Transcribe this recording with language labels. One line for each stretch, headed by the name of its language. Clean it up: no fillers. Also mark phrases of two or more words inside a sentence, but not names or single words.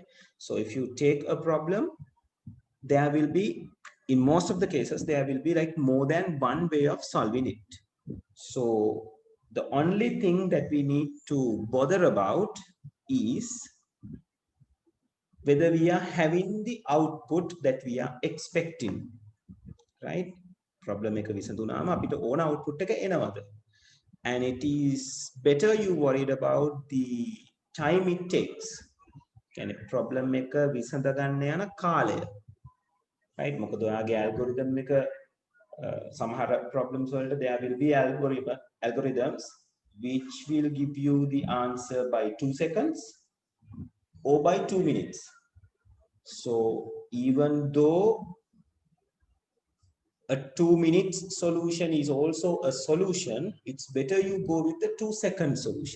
English: So if you take a problem, there will be, in most of the cases, there will be like more than one way of solving it. So the only thing that we need to bother about is whether we are having the output that we are expecting, right?
Sinhala: Problem එක විසඳුනාම අපිට ඕන output එක එනවද?
English: And it is better you worried about the time it takes.
Sinhala: කියන්නේ problem එක විසඳ ගන්න යන කාලය.
English: Right?
Sinhala: මොකද ඔයාගේ algorithm එක සමහර problems වලට
English: there will be algorithms which will give you the answer by 2 seconds or by 2 minutes. So even though a 2-minute solution is also a solution, it's better you go with the 2-second solution.